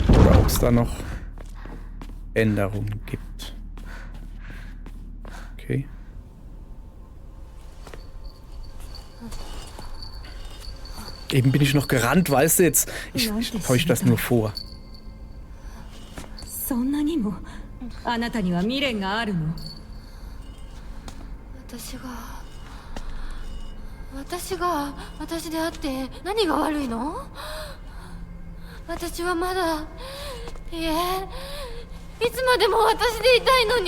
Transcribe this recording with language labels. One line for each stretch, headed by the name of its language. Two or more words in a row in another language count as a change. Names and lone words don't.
German: Oder ob es da noch Änderungen gibt. Okay. Eben bin ich noch gerannt, weißt du jetzt? Ich täusche das nur vor.
Japanese: そんなにもあなたには未練があるの？私であって何が悪いの？私はまだ、いえ、いつまでも私でいたいのに。